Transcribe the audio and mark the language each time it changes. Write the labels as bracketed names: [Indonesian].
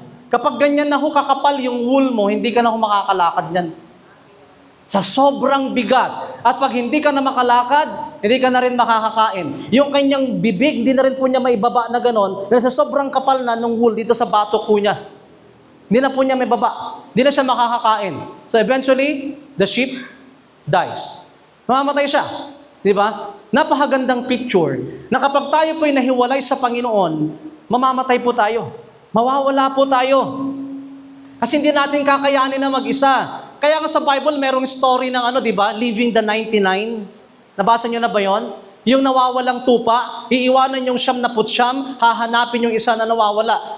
[Filipino] Kapag ganyan na kakapal yung wool mo, hindi ka na makakalakad niyan. Sa sobrang bigat. At pag hindi ka na makalakad, hindi ka na rin makakakain. Yung kanyang bibig, hindi na rin po niya maibaba na ganon, dahil sa sobrang kapal na nung wool dito sa batok po niya. Hindi na po niya may baba. Hindi na siya makakakain. [English] So eventually, the sheep dies. [Filipino] Mamamatay siya. Di ba? Napakagandang picture na kapag tayo po'y nahiwalay sa Panginoon, mamamatay po tayo. Mawawala po tayo. Kasi hindi natin kakayanin na mag-isa. Kaya nga sa Bible, merong story ng di ba? [English] Leaving the 99. [Filipino] Nabasa nyo na ba yon? Yung nawawalang tupa, iiwanan yung 99, hahanapin yung isa na nawawala.